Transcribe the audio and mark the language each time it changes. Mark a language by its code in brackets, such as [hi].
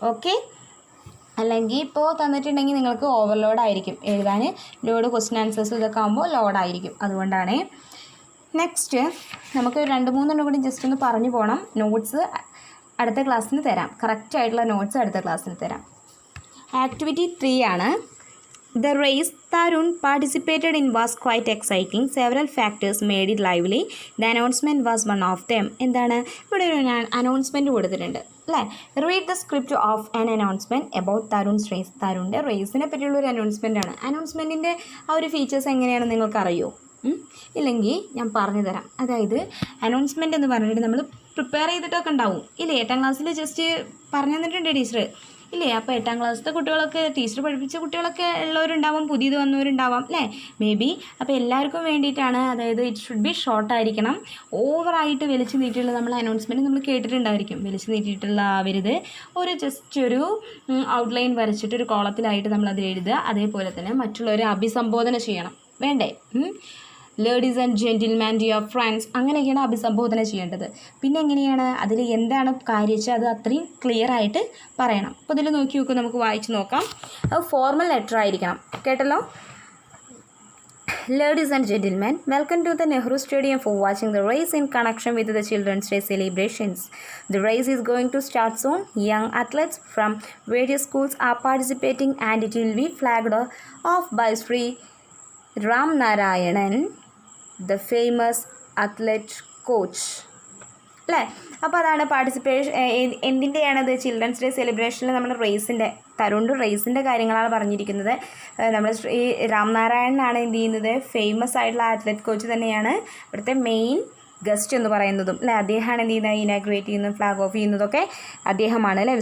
[ml] Okay, അല്ലെങ്കിൽ ഇപ്പോൾ തന്നിട്ടുണ്ടെങ്കിൽ നിങ്ങൾക്ക് ഓവർലോഡ് ആയിരിക്കും എഴുതാൻ. ലോഡ് ക്വസ്റ്റ്യൻ ആൻസേഴ്സ് ഇതൊക്കെ ആകുമ്പോൾ ലോഡായിരിക്കും, അതുകൊണ്ടാണ്. നെക്സ്റ്റ് നമുക്ക് 2-3 കൂടി ജസ്റ്റ് ഒന്ന് പറഞ്ഞു പോകണം. നോട്ട്സ് അടുത്ത ക്ലാസ്സിന് തരാം, കറക്റ്റ് ആയിട്ടുള്ള നോട്ട്സ് അടുത്ത ക്ലാസ്സിന് തരാം. ആക്ടിവിറ്റി 3 ആണ്. [en] The race Tarun participated in was quite exciting. Several factors made it lively. The announcement was one of them. [ml] എന്താണ് ഇവിടെ ഒരു അനൗൺസ്മെൻറ്റ് കൊടുത്തിട്ടുണ്ട് അല്ലേ? [en] Read the script of an announcement about Tarun's race. [ml] തരുണിൻ്റെ റേസിനെ പറ്റിയുള്ള ഒരു അനൗൺസ്മെൻ്റ് ആണ്. അനൗൺസ്മെൻറ്റിൻ്റെ ആ ഒരു ഫീച്ചേഴ്സ് എങ്ങനെയാണെന്ന് നിങ്ങൾക്കറിയോ? ഇല്ലെങ്കിൽ ഞാൻ പറഞ്ഞു തരാം. അതായത് അനൗൺസ്മെൻ്റ് എന്ന് പറഞ്ഞിട്ട് നമ്മൾ പ്രിപ്പയർ ചെയ്തിട്ടൊക്കെ ഉണ്ടാവും ഇല്ലേ? 8ാം ക്ലാസ്സിൽ ജസ്റ്റ് പറഞ്ഞു തന്നിട്ടുണ്ട് ടീച്ചർ ഇല്ലേ? അപ്പോൾ 8ാം ക്ലാസ്സിലത്തെ കുട്ടികളൊക്കെ ടീച്ചർ പഠിപ്പിച്ച കുട്ടികളൊക്കെ ഉള്ളവരുണ്ടാവാം, പുതിയത് വന്നവരുണ്ടാവാം അല്ലേ? [en] May be. [ml] അപ്പോൾ എല്ലാവർക്കും വേണ്ടിയിട്ടാണ്. അതായത് [en] it should be [ml] ഷോർട്ടായിരിക്കണം. ഓവറായിട്ട് വലിച്ചു നീട്ടിയിട്ടുള്ള നമ്മൾ അനൗൺസ്മെൻറ്റ് നമ്മൾ കേട്ടിട്ടുണ്ടായിരിക്കും. വലിച്ചു നീട്ടിയിട്ടുള്ള ആവരുത്. ജസ്റ്റ് ഒരു ഔട്ട്ലൈൻ വരച്ചിട്ട് ഒരു കോളത്തിലായിട്ട് നമ്മളത് എഴുതുക. അതേപോലെ തന്നെ മറ്റുള്ളവരെ അഭിസംബോധന ചെയ്യണം, വേണ്ടേ? [en] ladies and gentleman dear friends, [ml] അങ്ങനെയൊക്കെയാണ് അഭിസംബോധന ചെയ്യേണ്ടത്. പിന്നെ എങ്ങനെയാണ് അതിൽ എന്താണ് കാര്യം വെച്ചാൽ അത് അത്രയും ക്ലിയർ ആയിട്ട് പറയണം. അപ്പോൾ ഇതിൽ നോക്കി നോക്കുക, നമുക്ക് വായിച്ച് നോക്കാം. അത് ഫോർമൽ ലെറ്റർ ആയിരിക്കണം, കേട്ടല്ലോ. [en] Ladies and gentlemen, welcome to the Nehru Stadium for watching the race in connection with the Children's Day celebrations. The race is going to start soon. Young athletes from various schools are participating and it will be flagged off by Sri Ram Narayanan, the famous athlete coach. [ml] അല്ലേ? അപ്പോൾ അതാണ് participation. എന്തിൻ്റെയാണത്? Children's day സെലിബ്രേഷനിൽ നമ്മൾ റേസിൻ്റെ റേസിൻ്റെ കാര്യങ്ങളാണ് പറഞ്ഞിരിക്കുന്നത്. നമ്മൾ ഈ രാംനാരായണനാണ് എന്ത് ചെയ്യുന്നത്, ഫേമസ് ആയിട്ടുള്ള അത്ലറ്റ് കോച്ച് തന്നെയാണ് ഇവിടുത്തെ മെയിൻ ഗസ്റ്റ് എന്ന് പറയുന്നതും, അല്ലേ? അദ്ദേഹമാണ് എന്ത് ചെയ്യുന്നത്, ഇനാഗ്രേറ്റ് ചെയ്യുന്നതും ഫ്ലാഗ് ഓഫ് ചെയ്യുന്നതൊക്കെ അദ്ദേഹമാണ്, അല്ലേ?